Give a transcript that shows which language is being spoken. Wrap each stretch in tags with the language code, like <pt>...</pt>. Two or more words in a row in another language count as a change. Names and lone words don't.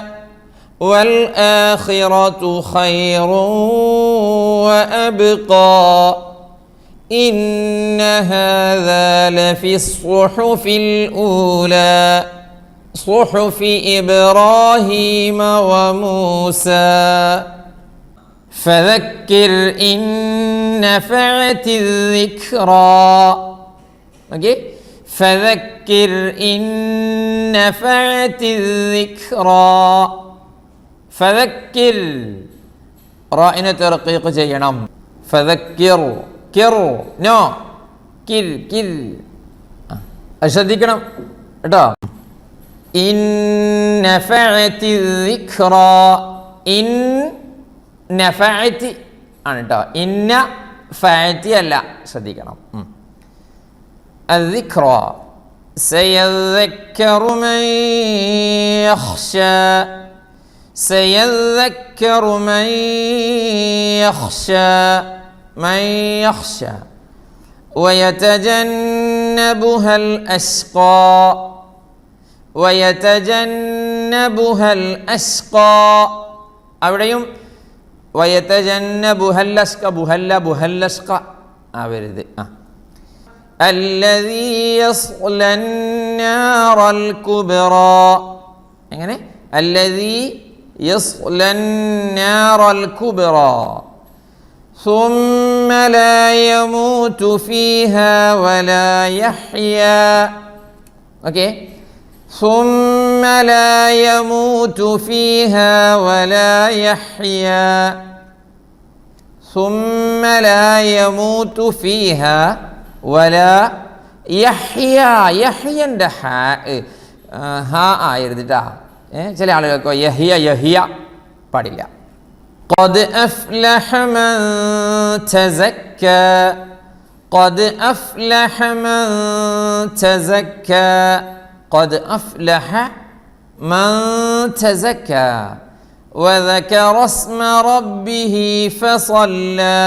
<ar>والآخرة خير وأبقى إن هذا لفي الصحف الأولى صحف إبراهيم وموسى فذكر إن نفعت الذكرى. okay? فذكر إن نفعت الذكرى.</ar> <ml>ഫദക്കിർ റാഇനെ തർഖീഖ് ചെയ്യണം. ഫദക്കിർ കിർ നോ കിർ കിർ ശ്രദ്ധിക്കണം കേട്ടോ.</ml> <ar>إن نفعت ذكرى إن نفعت</ar> <ml>ആണ് കേട്ടോ.</ml> <ar>إن فعتي</ar> <ml>അല്ല, ശ്രദ്ധിക്കണം.</ml> <ar>الذكر سيذكر من يخشى سيذكر من يخشى ويتجنبها الأشقى അവിടെയും ويتجنبها الأشقى</ar> <ml>ബുഹല്ലഷ്ക ആവരുത്.</ml> <ar>الذي يصلى النار الكبرى എങ്ങനെ الذي يصلى النار الكبرى ثم لا يموت فيها ولا يحيا. okay? ثم لا يموت فيها ولا يحيا. ثم لا يموت فيها ولا يحيا.</ar> <ml>يحيا ഹാ ആയിരുന്നിട്ടാ. ചില ആളുകൾക്ക് യഹിയ പാടില്ല.</ml> <ar>قد أفلح من تزكى قد أفلح من تزكى قد أفلح من تزكى وذكر اسم ربه فصلى.</ar>